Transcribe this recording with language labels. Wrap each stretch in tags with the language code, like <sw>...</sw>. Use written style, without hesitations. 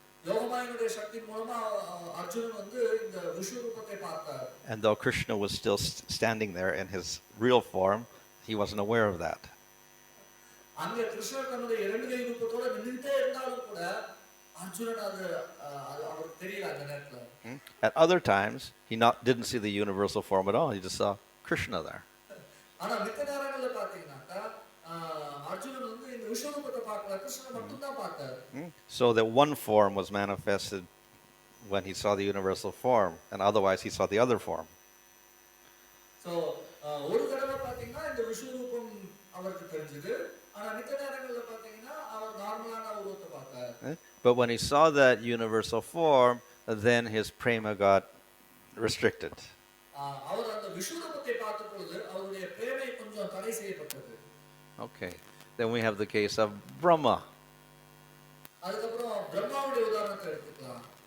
<ta>யோகமாயினுடைய சக்தியின் மூலமா அர்ஜுனன் வந்து இந்த விஸ்வரூபத்தை பார்த்தார்.</ta> <en>And though Krishna was still standing there in his real form, he wasn't aware of that.</en> <ta>அங்க கிருஷ்ணர் தன்னுடைய இரண்டு கை ரூபத்தோட நின்னுட்டே இருந்தாலும் கூட அர்ஜுனன் அது அவருக்கு தெரியல அந்த நேரத்துல.</ta> <en>At other times, he didn't see the universal form at all. He just saw Krishna there.</en> <ta>ஆனா மித்த நேரங்கள்ல பாத்தீங்கன்னாக்கா அர்ஜுனன் வந்து இந்த விஸ்வரூபத்தை பார்க்கல, கிருஷ்ணனை மட்டும் தான் பார்த்தார்.</ta> <en>So that one form was manifested when he saw the universal form, and otherwise he saw the other form.</en> <ta>So ஒரு தடவை பாத்தீங்கன்னா இந்த விஸ்வரூபம் அவருக்கு தெரிஞ்சது, ஆனா மித்த நேரங்கள்ல பாத்தீங்கன்னா அவர் நார்மலான உருவத்தை பார்த்தார்.</ta> <en>But when he saw that universal form, then his prema got restricted.</en> <ta>அவர் அந்த விஸ்வரூபத்தை பார்த்த பொழுது அவருடைய பிரேமை கொஞ்சம் தடை செய்யப்பட்டது.</ta> <en>Okay. Then we have the case of Brahma.</en> <ta>அதுக்கப்புறம் பிரம்மாவுடைய உதாரணத்தை எடுத்துக்கலாம்.</ta>